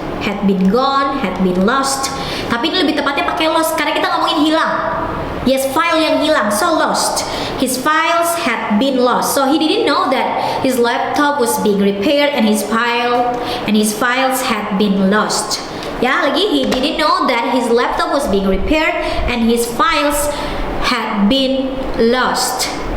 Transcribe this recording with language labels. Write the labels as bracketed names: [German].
[English] Had been gone, had been lost. [Indonesian] Tapi ini lebih tepatnya pakai lost karena kita ngomongin hilang. [English] Yes, file [Indonesian] yang hilang, [English] so lost. His files had been lost, so he didn't know that his laptop was being repaired and his files had been lost. [Indonesian] Ya, lagi [English] he didn't know that his laptop was being repaired and his files had been lost.